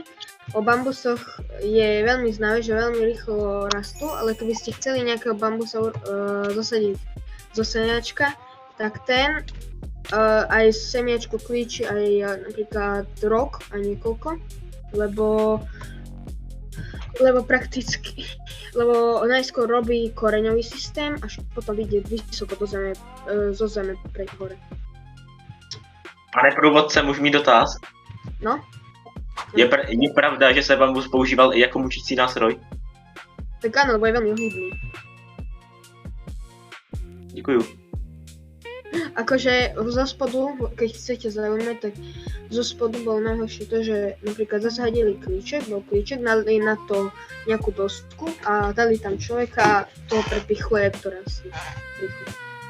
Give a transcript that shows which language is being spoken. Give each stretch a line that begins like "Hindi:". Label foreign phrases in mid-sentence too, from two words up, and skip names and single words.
Slovak: O bambusoch je veľmi známe, že veľmi rýchlo rastú, ale keby ste chceli nejakého bambusa zosadiť zo semiačka, tak ten aj semiačko klíči aj napríklad rok a niekoľko, lebo prakticky, lebo najskôr robí koreňový systém, až potom vyjde vysoko zo zeme pre hore.
Czech: Pane průvodce, můžu mít dotaz? No? Je pravda, že se bambus používal i jako mučící nástroj?
Slovak: Tak áno, lebo je veľmi ohýbný.
Czech: Děkuju.
Slovak: Akože zo spodu, keď chcete zaujímať, tak zo spodu bolo najhoršie to, že napríklad zasadili klíček, dali na to nejakú dosku a dali tam človeka a toho prepichlo, jak to rastie.